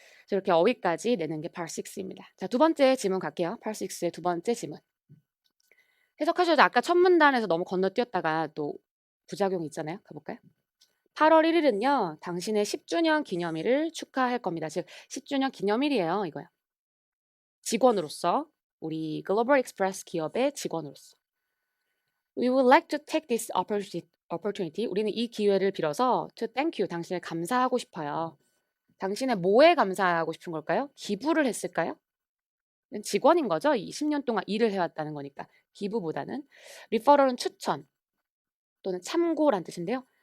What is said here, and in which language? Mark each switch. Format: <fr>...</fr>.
<ko>이렇게 어휘까지 내는 게 part 6입니다. 자, 두 번째 지문 갈게요. part 6의 두 번째 지문. 해석하셔도 아까 첫 문단에서 너무 건너뛰었다가 또 부작용이 있잖아요. 가볼까요? 8월 1일은요. 당신의 10주년 기념일을 축하할 겁니다. 즉 10주년 기념일이에요. 이거요. 직원으로서 우리 글로벌 익스프레스 기업의 직원으로서</ko> <en>We would like to take this opportunity.</en> <ko>우리는 이 기회를 빌어서</ko> <en>to thank you.</en> <ko>당신을 감사하고 싶어요. 당신의 뭐에 감사하고 싶은 걸까요? 기부를 했을까요? 직원인 거죠. 20년 동안 일을 해왔다는 거니까. 기부보다는. 리퍼럴은 추천 또는 참고란 뜻인데요.</ko>